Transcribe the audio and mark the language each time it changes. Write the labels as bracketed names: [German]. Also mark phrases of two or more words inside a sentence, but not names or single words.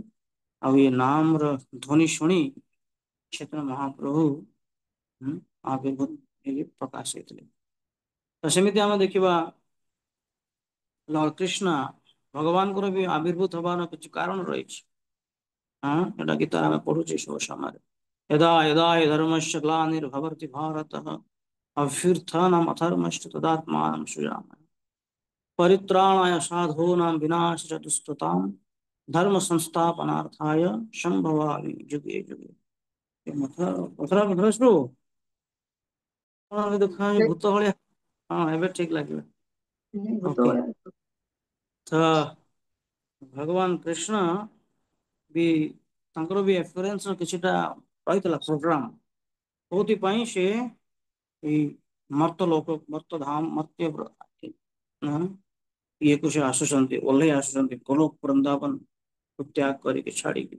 [Odia] ଆଉ ଏ ନାମର ଧ୍ୱନି ଶୁଣି ଚୈତନ୍ୟ ମହାପ୍ରଭୁ ଆବିର୍ଭୂତ ହେଇକି ପ୍ରକାଶ ହେଇଥିଲେ। ତ ସେମିତି ଆମେ ଦେଖିବା ଲର୍ଡ କ୍ରିଷ୍ଣା ଭଗବାନଙ୍କର ବି ଆବିର୍ଭୂତ ହବାର କିଛି କାରଣ ରହିଛି। ଏଟା ଗୀତା ଆମେ ପଢୁଛେ ସବୁ ସମୟରେ। [Sanskrit] यदा यदा हि धर्मस्य ग्लानिर्भवति भारतः अभ्युत्थानम् अधर्मस्य तदात्मानं सृजामि परित्राणाय साधूनां विनाशाय दुष्कृतां धर्म संस्थापनार्थाय संभवामि युगे युगे। [Odia] ହଁ ଦେଖା ଭୂତ ଭଳିଆ, ହଁ ଏବେ ଠିକ ଲାଗିଲା। ଓକେ, ତ ଭଗବାନ କୃଷ୍ଣ ବି ତାଙ୍କର ବି ଏକ୍ସପିରିଏନ୍ସ କିଛିଟା ରହିଥିଲା ପ୍ରୋଗ୍ରାମ, କୋଉଥିପାଇଁ ସେ ଏଇ ମର୍ତ୍ତ ଧାମ ଇଏକୁ ସେ ଆସୁଛନ୍ତି, ଓହ୍ଲେଇ ଆସୁଛନ୍ତି ଗୋଲୋକ ବୃନ୍ଦାବନ ତ୍ୟାଗ କରିକି ଛାଡିକି।